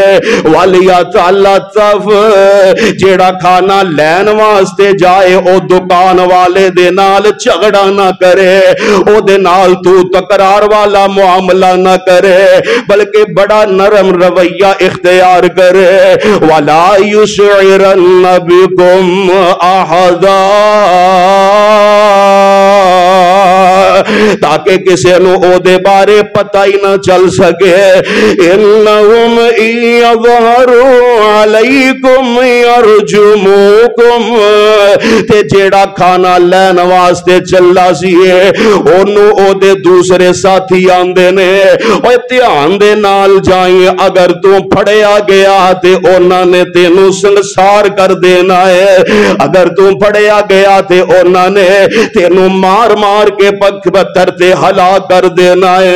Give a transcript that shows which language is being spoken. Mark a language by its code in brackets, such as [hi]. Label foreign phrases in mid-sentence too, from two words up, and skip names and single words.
[ar] وليتلطف, [pa] جیہڑا کھانا لین واسطے جائے او دکان والے دے نال جھگڑا نہ کرے، او دے نال تو تکرار والا معاملہ نہ کرے، بلکہ بڑا نرم رویہ اختیار کرے. [ar] ولا يشعرن بكم أحدا, [pa] تاکہ کسی نوں اودے بارے پتہ ہی نہ چل سکے. [ar] إنهم يظهروا عليكم يرجموكم, [pa] تے جیہڑا کھانا لین واسطے چلا سی اونوں اودے دوسرے ساتھی آندے نے، اوئے دھیان دے نال جائیں، اگر تو پھڑیا گیا تے اوناں نے تینوں سنسار کر دینا ہے، اگر تو پھڑیا گیا تے اوناں نے تینوں مار مار کے پتھر تے ہلا کر دینا ہے.